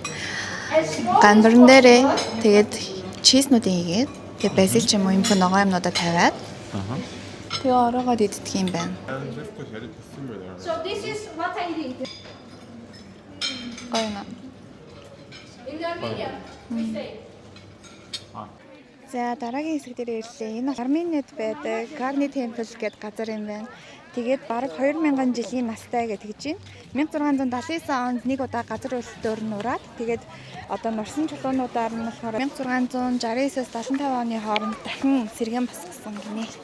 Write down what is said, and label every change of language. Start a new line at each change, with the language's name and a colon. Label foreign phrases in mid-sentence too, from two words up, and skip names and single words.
Mongolian: Ганбарн дээрээ тэгээд чизнүүдийг хийгээд тэгээд базил ч юм уу юм хөө ногоо юмнуудаа тавиад тэгээ ороогоод иддэг юм байна.
English: So this is what I did.
Mongolian: Гоё.
English: In Armenia, we say.
Mongolian: За дараагийн хэсэг дээр ирлээ. Энэ бол Армениад байдаг Карни темпл гэдэг газар юм байна. Тэгээд бараг 2000 жилийн настай гэж тэгж байна. 1679 онд нэг удаа газар өлтөөр нураад тэгээд одоо нурсан чулуунуудаар нь болохоор 1669-с 75 оны хооронд дахин сэргэн босгосон гинэ.